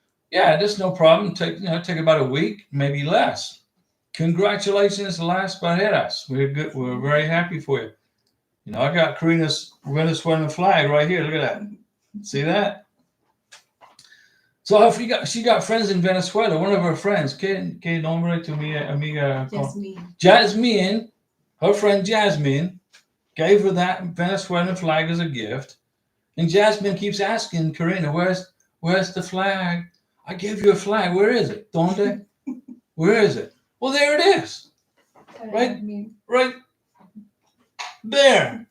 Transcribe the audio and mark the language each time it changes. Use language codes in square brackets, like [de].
[en] Yeah, there's no problem. Take about a week, maybe less. Congratulations, Las Bejeras. We're good. We're very happy for you. I got Karina's Venezuelan flag right here. Look at that. See that? So she got friends in Venezuela. One of her friends, [es] ¿Qué nombre tu amiga? [en] Jasmine. Her friend Jasmine gave her that Venezuelan flag as a gift. And Jasmine keeps asking Karina, where's the flag? I gave you a flag. Where is it? [es] ¿Dónde? [en] Where is it? Well, there it is. Right there.